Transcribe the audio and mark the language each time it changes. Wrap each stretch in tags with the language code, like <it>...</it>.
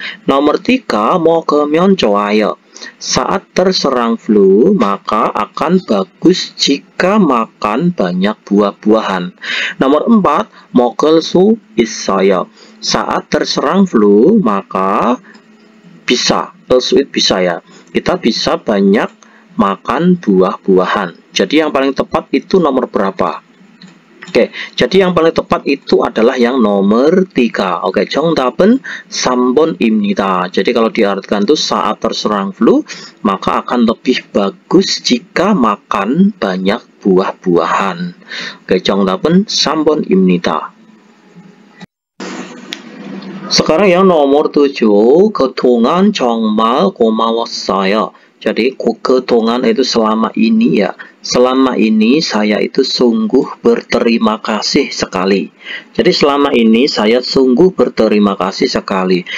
<id>Nomor 3</id> <ko>먹으면 좋아요.</ko> <id>Saat terserang flu maka akan bagus jika makan banyak buah-buahan. Nomor 4</id> <ko>먹을 수 있어요.</ko> <id>Saat terserang flu maka bisa ya, kita bisa banyak makan buah-buahan. Jadi yang paling tepat itu nomor berapa? Oke, jadi yang paling tepat itu adalah yang nomor 3.</id> <ko>Oke, 정답은 3번입니다.</ko> <id>Jadi kalau diartikan itu saat terserang flu, maka akan lebih bagus jika makan banyak buah-buahan.</id> <ko>Oke, 정답은 3번입니다.</ko> <id>Sekarang yang nomor 7,</id> <ko>그동안 정말 고마웠어요.</ko> <id>Jadi keutungan itu selama ini ya. Selama ini saya itu sungguh berterima kasih sekali. Jadi selama ini saya sungguh berterima kasih sekali.</id>